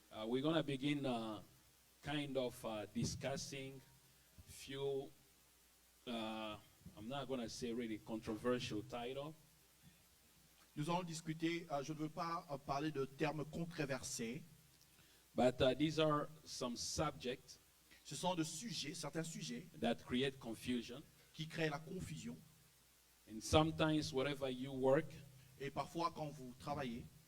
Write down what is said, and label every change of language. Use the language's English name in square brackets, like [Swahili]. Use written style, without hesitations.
[English] we're gonna begin kind of discussing few. I'm not gonna say really controversial title, [French] nous allons discuter, je ne veux pas parler de termes controversés, [English] but these are some subjects [French] ce sont de sujets, certains sujets [English] that create confusion. [French] qui créent la confusion. [English] And sometimes, wherever you work, [French] Et parfois, quand vous travaillez,